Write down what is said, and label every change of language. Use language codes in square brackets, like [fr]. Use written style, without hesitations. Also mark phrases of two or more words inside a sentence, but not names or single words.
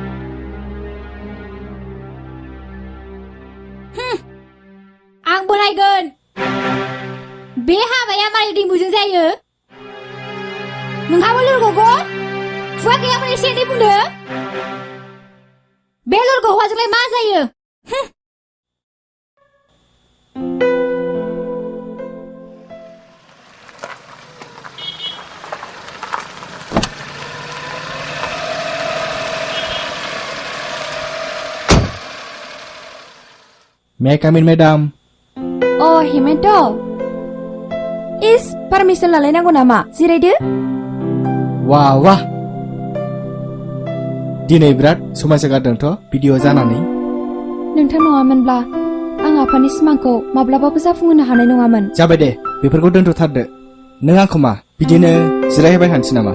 [brx] आं बोरायगोन। बे हाबाया मारै दैमुजों जायो? नोंहाबो लुरग'गौ? खुगा गैयामोन एसे एनै बुंदो। बे लुरग' हौवाजोंलाय मा जायो? [en] May I come in, madam? [brx] Oh, Himento. [en] Is permission [brx] लालायनांगौ नामा? जिरायदो। Wah, wah. दिनै बिराद समायसा जादोंथ' भिडिअ जानानै। नोंथां नङामोनब्ला आं आफानि सिमांखौ माब्लाबाबो जाफुंहोनो हानाय नङामोन। जाबाय दे, बेफोरखौ दोनथ'थारदो। नों आंखौ मा बिदिनो जिरायहोबाय थानोसै नामा?